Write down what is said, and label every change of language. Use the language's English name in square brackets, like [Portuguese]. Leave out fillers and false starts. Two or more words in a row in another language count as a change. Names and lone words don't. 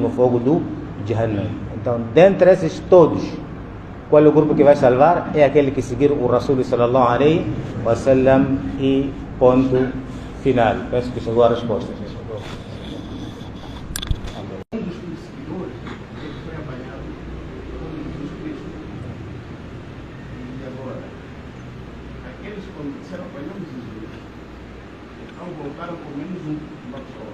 [Portuguese] No fogo do Jahannam. Então, dentre esses todos, qual é o grupo que vai salvar? É aquele que seguir o Rasul [Arabic] صلى الله عليه وسلم. [Portuguese] E ponto final. Penso que chegou a resposta. Um dos perseguidores, ele foi apanhado por Jesus Cristo. E agora, aqueles que disseram apanhamos Jesus, então voltaram com menos uma pessoa.